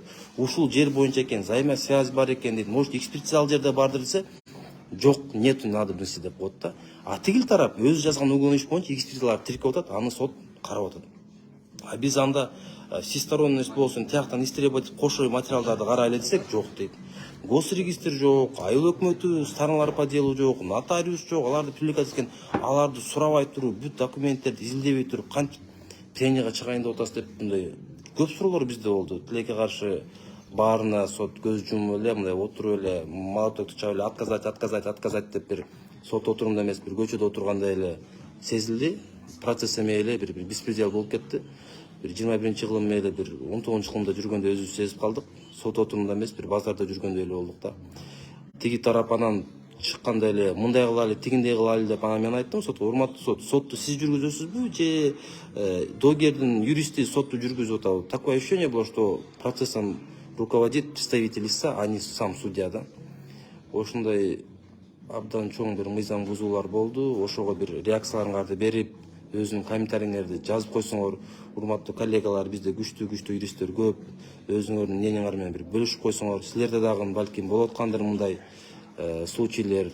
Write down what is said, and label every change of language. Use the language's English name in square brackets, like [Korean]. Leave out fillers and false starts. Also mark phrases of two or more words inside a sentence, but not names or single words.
[Kyrgyz] Ушул жер боюнча экен, взаимосвязь бар экен дейт. Может, экспертиза ал жерде бардыр десе, жок, [Russian] нету надобности [Kyrgyz] деп коет да. А тигил тарап өзү жазган уголовный иш боюнча экспертизаларды тиркеп атат, аны сот карап атат. А биз анда всесторонность болсун, тияктан истребовать кошо материалдарды карайлы десек, жок дейт. Госрегистр жок, айыл өкмөтү страналар [Russian] по делу [Kyrgyz] жок, нотариус жок, аларды привлекать эткен, аларды сурабай туруп, бүт документтерди изилдебей туруп, кантип тренингге чыгайын деп атасыз деп мындай көп суроолор бизде болду. Тилекке каршы баарына сот көз жумуп эле, мындай отуруп эле, молотокту чаап эле отказать деп бир сот отурумда эмес, бир көчөдө отургандай эле сезилди. Процесс эме эле бир беспредел болуп кетти. Бир 21-жылым эле бир 19-жылымда жүргөндө өзүбүз сезип калдык. Сот отурумда эмес, бир базарда жүргөндөй эле болдук да. Тиги тарап анан чыкканда эле мындай кылалы, тигиндей кылалы деп анан мен айттым сотко, урматтуу сот, сотту сиз жүргүзөсүзбү же догердин юристи сотту жүргүзүп атабы? [Russian] Такое ощущение было, что процессом руководит представитель истца, а не сам судья да. [Kyrgyz] Ошондой абдан чоң бир мыйзам бузуулар болду. Ошого бир реакцияларыңарды берип, өзүнүн комментариңерди жазып койсоңор, урматтуу коллегалар, бизде күчтүү юристтер көп. Өзүңөрдүн мнениеңар менен бир бөлүшүп койсоңор, силерде дагы балким болуп аткандыр мындай случайлар.